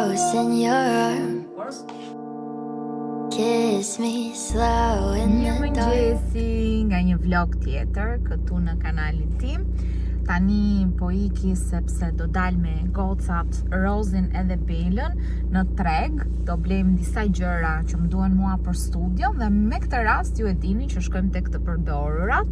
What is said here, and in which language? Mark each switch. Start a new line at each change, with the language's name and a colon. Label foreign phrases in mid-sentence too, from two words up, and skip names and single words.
English: in your arms. Kiss me slow in the dark.
Albanian: Mirëmëngjesi nga një vlog tjetër këtu në kanalin tim. Tani po iki sepse do dal me gocat Rozin edhe Belën në treg. Do blejmë disa gjëra që më duhen mua për studio dhe me këtë rast ju e dini që shkojmë tek të përdorurat.